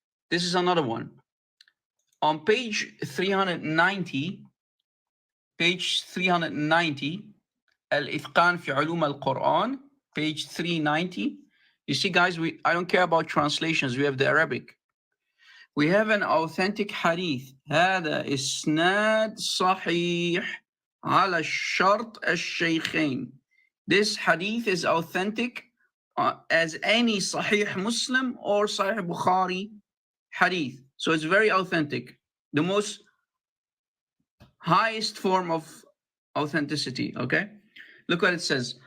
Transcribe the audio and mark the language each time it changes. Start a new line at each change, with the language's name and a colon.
English: This is another one. On page 390 page 390. Al-Ithqan fi Ulum al-Quran, page 390. You see, guys, I don't care about translations. We have the Arabic. We have an authentic hadith.
Arabic: هذا إسناد صحيح على الشرط الشيخين.
English: This hadith is authentic as any Sahih Muslim or Sahih Bukhari hadith. So it's very authentic. The most highest form of authenticity, okay? Look what it says.